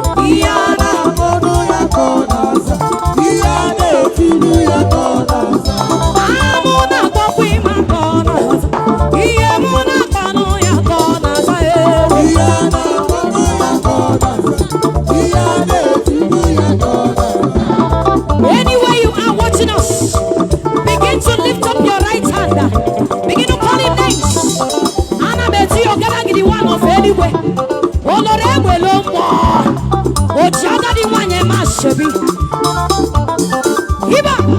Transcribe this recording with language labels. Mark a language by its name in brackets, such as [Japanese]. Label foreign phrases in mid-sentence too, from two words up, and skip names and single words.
[Igbo] Ihe a na-akpọ n'ụya ka ọ na-aza. Ihe a na-eti n'ụya ka ọ na-aza. Amụ na-akpọkwa ịma ka ọ na-aza. Ihe mụ na-akpọ n'ụya ka ọ na-aza, eh. Ihe a na-akpọ n'ụya ka ọ na-aza. [English] Anywhere you are watching us, begin to lift up your right hand. Begin to call him names. [Igbo] Ana m eti ogene gị [English] the one of [Igbo] eluigwe. Olore egbe lo mmụọ. O ji agadi nwanyị eme ashebi. Iba.